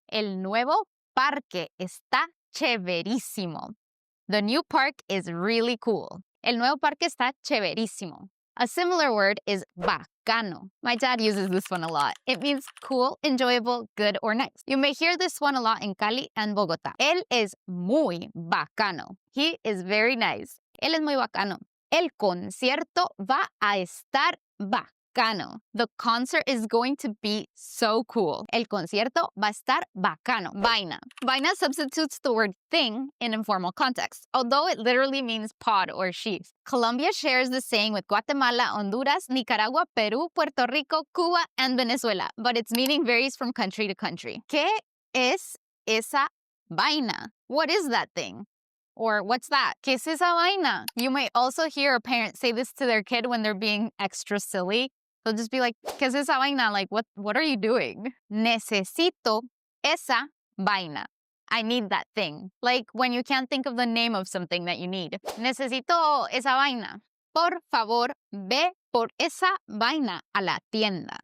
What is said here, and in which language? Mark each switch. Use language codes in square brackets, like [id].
[es] El nuevo parque está chéverísimo. [en] The new park is really cool. [es] El nuevo parque está chéverísimo. [en] A similar word is bacano. My dad uses this one a lot. It means cool, enjoyable, good, or nice. You may hear this one a lot in Cali and Bogotá. [es] Él es muy bacano. [en] He is very nice. [es] Él es muy bacano. El concierto va a estar bacano. [en] The concert is going to be so cool. [es] El concierto va a estar bacano. [en] Vaina. Vaina substitutes the word thing in informal context, although it literally means pod or sheaf. Colombia shares the saying with Guatemala, Honduras, Nicaragua, Peru, Puerto Rico, Cuba, and Venezuela, but its meaning varies from country to country. [es] ¿Qué es esa vaina? [en] What is that thing? Or what's that? [es] ¿Qué es esa vaina? [en] You might also hear a parent say this to their kid when they're being extra silly. They'll just be like, [es] ¿qué es esa vaina? [en] Like, what are you doing? [es] Necesito esa vaina. [en] I need that thing. Like when you can't think of the name of something that you need. [es] Necesito esa vaina. Por favor, ve por esa vaina a la tienda.